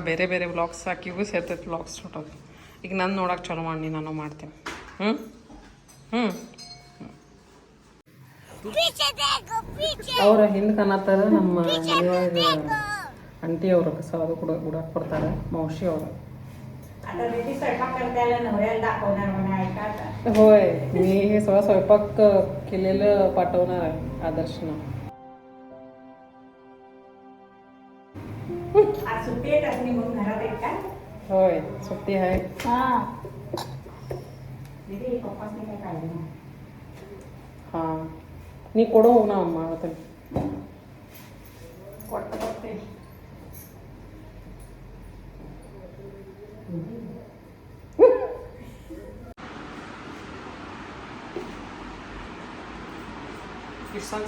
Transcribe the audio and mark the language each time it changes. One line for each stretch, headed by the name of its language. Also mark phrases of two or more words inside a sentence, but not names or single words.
Kannada: ಬೇರೆ ಬೇರೆ ವ್ಲಾಗ್ಸ್ ಆಕಿಗೂ ಸೇರ್ತೈತೆ ವ್ಲಾಗ್ಸ್ ನೋಡೋದು. ಈಗ ನಾನು ನೋಡೋಕೆ ಚಲೋ ಮಾಡಿ ನಾನು ಮಾಡ್ತೀನಿ. ಅವ್ರ ಹಿಂದೆ ಕಾಣತ್ತಾರ ನಮ್ಮ ಮನೆಯೊಳಗೆ ಆಂಟಿ ಅವರು ಕಸ ಅದು ಕೂಡ ಉಡಾಕ್ ಕೊಡ್ತಾರೆ, ಮೌಶಿ ಅವರು.
Marathi: होय, मी हे सगळं स्वयंपाक केलेलं पाठवणार आहे आदर्शनं. होय, सुट्टी आहे. हां,
Kannada: ನೀ ಕೊಡು ಹೋಗೋಣ ಅಮ್ಮ ಅವತ್ತು. ಸಾಕು?